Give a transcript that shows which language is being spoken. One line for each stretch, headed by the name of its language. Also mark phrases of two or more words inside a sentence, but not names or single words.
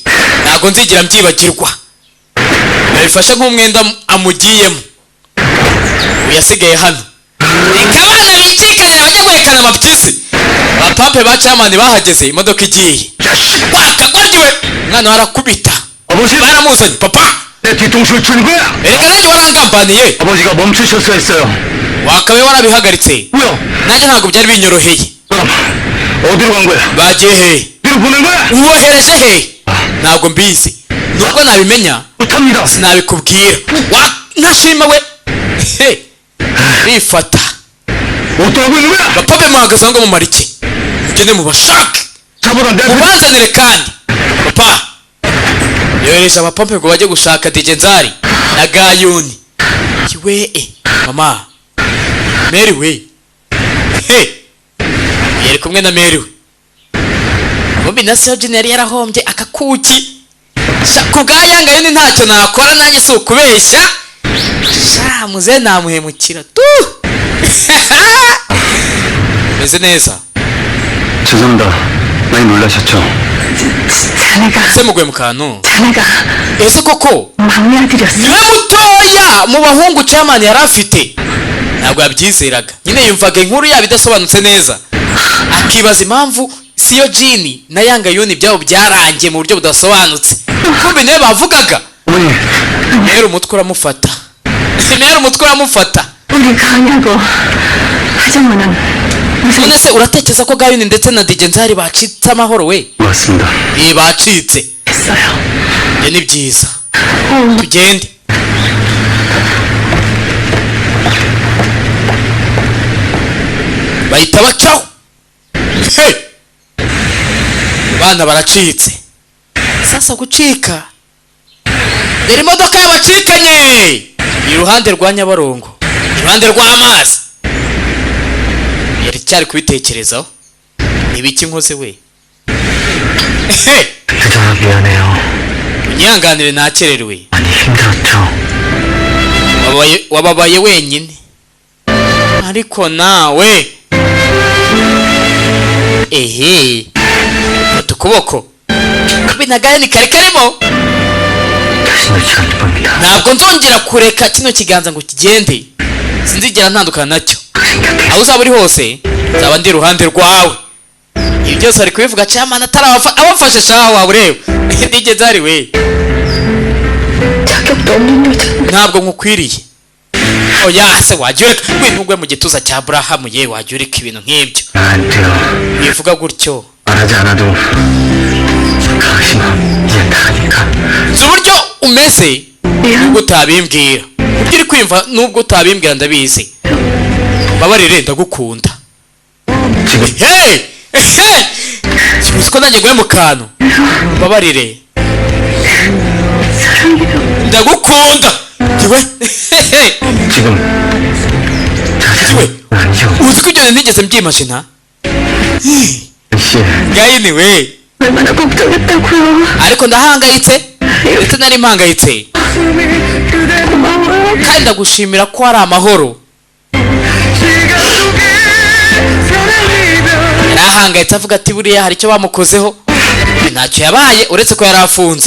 Kinyarwanda: Ntago nzigira mbyibagirwa. Nabifashe nk'umwenda amugiyemo. Uyasigaye hano. Ikabana bikikanira bajya guhekana amapyisi. Abapampe ba chairman bahageze imodoka igiye. Wakagoryiwe. Mwana warakubita. Baramuzanye papa.
Korean: 뒤통수를 친 거야.
Kinyarwanda: Erega nanjye warangambaniye.
Korean: 아버지가 멈추셨어야 했어요.
Kinyarwanda: Wakabe warabihagaritse.
Korean: 왜요?
Kinyarwanda: nanjye ntabwo byari binyoroheye.
Korean: 어디로 간 거야?
Kinyarwanda: bagiye he?
Korean: 뒤로 보낸 거야?
Kinyarwanda: ubohereje he? ntabwo mbizi. nubwo nabimenya
Korean: 못합니다.
Kinyarwanda: sinabikubwira. ntashima we. bifata.
Korean: 어떠하고 있는 거야?
Kinyarwanda: bapabe muhagaze aho ngo mumara iki? mugende mubashake mubanzanire kandi. papa yohereje abapampe ngo bajye gushaka Digenzari na Gayuni. we mama Mary we. yari kumwe na Mary we. Mumbi na Sojin yari yarahombye akakuki. Ku bwa Yangayuni ntacyo nakora nanjye si ukubeshya. muze namuhemukira tu. meze neza.
Korean: 죄송합니다. 많이 놀라셨죠? 자네가
Kinyarwanda: ese muguye mu kantu.
Korean: 자네가
Kinyarwanda: ese koko
Korean: 막내 아들이었어.
Kinyarwanda: niwe mutoya mu bahungu chairman yari afite. ntabwo yabyizeraga. nyine yumvaga inkuru yabo idasobanutse neza, akibaza impamvu siyo Jini na Yangayuni byabo byarangiye mu buryo budasobanutse. kumbe niwe bavugaga. rero umutwe uramufata.
Korean: 우리 가냐고 하정우는
Kinyarwanda: none se uratekereza ko Gayuni ndetse na Digenzari bacitse amahoro we?
Korean: 맞습니다.
Kinyarwanda: bacitse.
Korean: 했어요.
Kinyarwanda: ni byiza. tugende. bahita bacaho. bana baracitse. sasa gucika. dore imodoka y'abacikanye iruhande rwa Nyabarongo, iruhande rw'amazi. yari cyari kubitekerezaho. ibiki nkoze we?
Korean: 그동안 미안해요.
Kinyarwanda: unyihanganire nakererewe.
Korean: 많이 힘들었죠.
Kinyarwanda: wababaye wenyine. ariko nawe fata ukuboko. na Gayuni kari karimo.
Korean: 다시 놓지 않을 겁니다.
Kinyarwanda: ntabwo nzongera kureka kino kiganza ngo kigende. sinzigera ntandukana nacyo. aho uzaba uri hose nzaba ndi iruhande rwawe. ibi byose ari kubivuga chairman abafashe shaho wawe ureba. Digenzari we.
Korean: 자격도 없는 여자.
Kinyarwanda: ntabwo nkukwiriye. oya se wajya ureka ntugwe mu gituza cya Aburahamu ye. wajya ureka ibintu nk'ibyo.
Korean: 안 돼요.
Kinyarwanda: bivuga gutyo.
Korean: 말하지 않아도 당신은 이해하니까.
Kinyarwanda: nzi uburyo umeze nubwo utabimbwira. uburyo uri kwiyumva nubwo utabimbwira ndabizi. mbabarire ndagukunda. kibuze ko nanjye nguye mu kantu. mbabarire. ndagukunda.
Korean: 지금 아니요.
Kinyarwanda: uzi ko ibyo ntigeze mbyimashina.
Korean: 씨.
Kinyarwanda: Gayuni we.
Korean: 얼마나 걱정했다고요.
Kinyarwanda: ariko ndahangayitse ndetse nari mpangayitse.
Korean: 고마워요.
Kinyarwanda: kandi ndagushimira ko hari amahoro. yarahangayitse avuga ati buriya hari icyo bamukozeho. ntacyo yabaye uretse ko yari afunze.